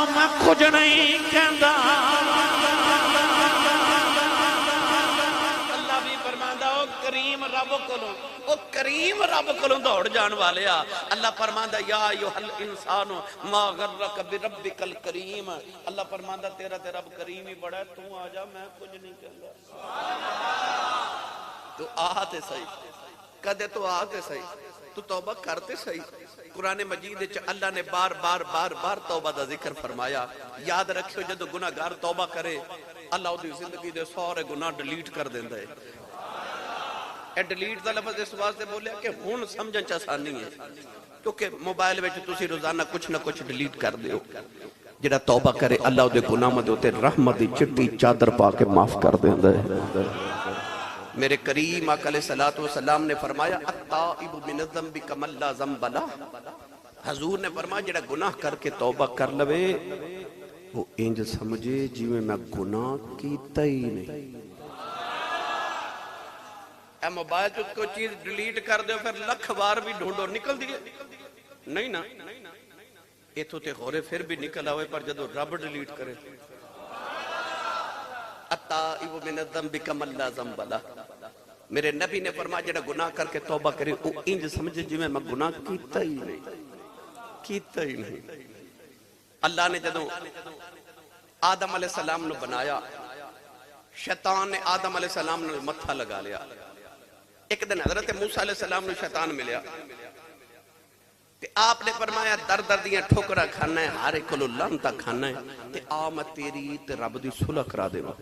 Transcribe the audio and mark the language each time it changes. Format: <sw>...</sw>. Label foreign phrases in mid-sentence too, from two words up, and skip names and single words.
<pa>میں کچھ نہیں کہندا. اللہ بھی فرماندا او کریم رب کو کریم رب کو دوڑ جان والے اللہ فرماندا</pa> <ar>یا ایھا الانسان ما غرک بربک الکریم.</ar> <pa>اللہ فرماندا تیرا تے رب کریم ہی بڑا ہے تو آ جا میں کچھ نہیں کہندا. تو آتے صحیح کدے تو آتے صحیح تو توبہ کرتے صحیح قرآن مجید وچ اللہ نے بار بار بار بار توبہ دا ذکر فرمایا یاد رکھو جدو گناہگار توبہ کرے اللہ دی زندگی دے سارے گناہ ڈیلیٹ کر دیندا ہے اے ڈیلیٹ دا لفظ اس واسطے بولیا کہ ہن سمجھن چ آسانی ہے کیونکہ موبائل وچ تسی روزانہ کچھ نہ کچھ ڈیلیٹ کر دیو جڑا توبہ کرے اللہ دے گناہاں دے اوتے رحمت دی چٹی چادر پا کے معاف کر دیندا ہے میرے کریم آقا</pa> <ar>علیہ السلام</ar> <pa>نے فرمایا</pa> <ar>التائب من الذنب کمن لا ذنب لہ</ar> <pa>حضور نے فرمایا جڑا گناہ کر کے توبہ کر لوے وہ انج سمجھے جی میں گناہ کیتا ہی نہیں اے موبائل تو کوئی چیز ڈیلیٹ کر دے پھر لکھ بار بھی ڈھونڈو نکل دیئے نہیں نا ایتھو تے غورے پھر بھی نکل آوے پر جدو رب ڈیلیٹ کرے</pa> <ar>التائب من الذنب کمن لا ذنب لہ</ar> <pa>میرے نبی نے فرمایا جڑا گناہ کر کے توبہ کرے وہ انج سمجھے جی میں گناہ کیتا ہی نہیں اللہ نے جدو آدم</pa> <ar>علیہ السلام</ar> <pa>نے بنایا شیطان نے آدم</pa> <ar>علیہ السلام</ar> <pa>نے متھا لگا لیا ایک دن حضرت موسیٰ</pa> <ar>علیہ السلام</ar> <pa>نے شیطان ملیا تے آپ نے فرمایا در در دیاں ٹھوکرا کھانا ہے ہر ایک کلو لانتا کھانا ہے تے آ میں تیری تے رب دی صلح کرا دے</pa>